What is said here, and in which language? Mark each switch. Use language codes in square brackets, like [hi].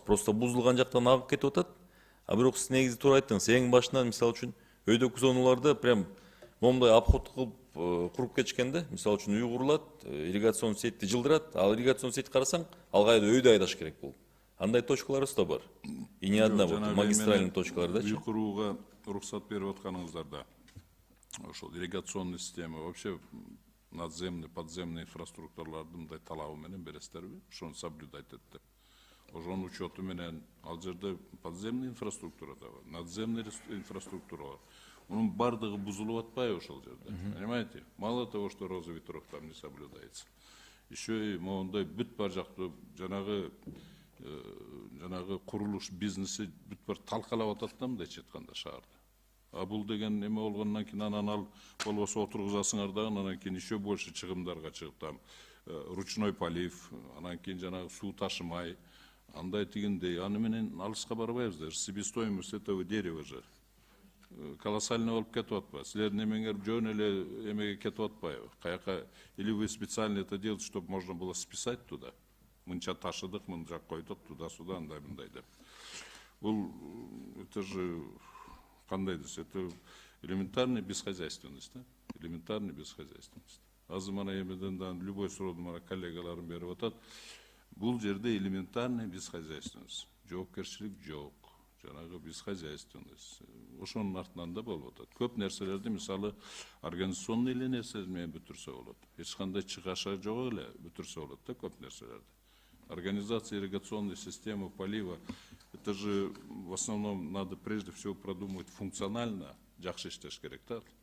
[ky] Просто бузулган жактан агып кетип атат. А бирок сиз негизи туура айттыңыз. Эң башынан мисалы үчүн өйдөгү зоналарда прям момундай обход кылып куруп кетишкен да. Мисалы үчүн үй курулат, ирригацион сетьти жылдырат, ал ирригацион сеть карасаң, ал кайда өйдө айдаш керек болуп. Андай точкаларыбыз да бар. [ru] И не одна вот магистральный точкаларда. [ky] Үй курууга уруксат берип атканыңыздарда ошол ирригационный система вообще надземный, подземный инфраструктураларды мындай талабы менен бересиздерби? Ошону соблюдать этип деп. Ошонун учету менен ал жерде подземный инфраструктура да бар, надземный инфраструктура бар. Унун бардыгы бузулуп атпайбы ошол жерде? [ru] Понимаете? Мало того, что роза ветров там не соблюдается. [ky] Еще и моундай бүт бар жактуу жанагы курулуш бизнеси бүт бар талкалап атат да мындайча айтканда шаарда. А бул деген эме болгондон кийин анан ал болбосо отургузасыңар дагы, анан кийин [ru] еще больше [ky] чыгымдарга чыгып там ручной полив, анан кийин жанагы суу ташымай, андай тигиндей, аны менен алыска барбайбыз. [ru] Себестоимость этого дерева же колоссальный [ky] болуп кетип атпайбы? Силердин эмеңер жөн эле эмеге кетип атпайбы? Каяка, [ru] или вы специально это делаете, чтобы можно было списать туда? [ky] Мынча ташыдык, мынча койдук, туда-сюда, андай-мындай деп. Бул, это же, кандай десе, [ru] это элементарная бесхозяйственность, [ky] да? [ru] Элементарная бесхозяйственность. [ky] Азыр мана эмеден любой сурооду мана коллегаларым берип атат. Бул жерде [ru] элементарная бесхозяйственность. [ky] Жоопкерчилик жок. Жанагы бесхозяйственность. Ошонун артынан да болуп атат. Көп нерселерди мисалы организационный эле нерселер менен бүтүрсө болот. Эч кандай чыгаша жок эле бүтүрсө болот да көп нерселерди. [ru] Организация ирригационной системы полива, это же в основном надо прежде всего продумать функционально, [ky] жакшы иштеш керек да.